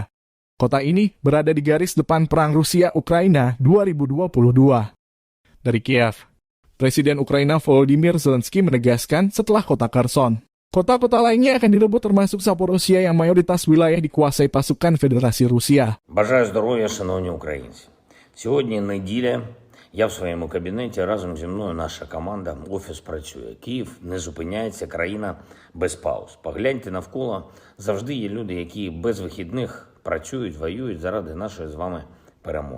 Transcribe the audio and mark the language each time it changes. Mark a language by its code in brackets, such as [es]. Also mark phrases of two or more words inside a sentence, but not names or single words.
[id] Kota ini berada di garis depan Perang Rusia-Ukraina 2022. Dari Kiev, Presiden Ukraina Volodymyr Zelensky menegaskan setelah kota Kherson, kota-kota lainnya akan direbut termasuk Zaporozhye yang mayoritas wilayah dikuasai pasukan [uk] Федерації Росія. Бажаю здоров'я, шановні українці. Сьогодні неділя. Я в своєму кабінеті, разом зі мною наша команда, офіс працює. Київ не зупиняється, країна без пауз. Погляньте навколо, завжди є люди, які без вихідних працюють, воюють заради нашої з вами перемоги.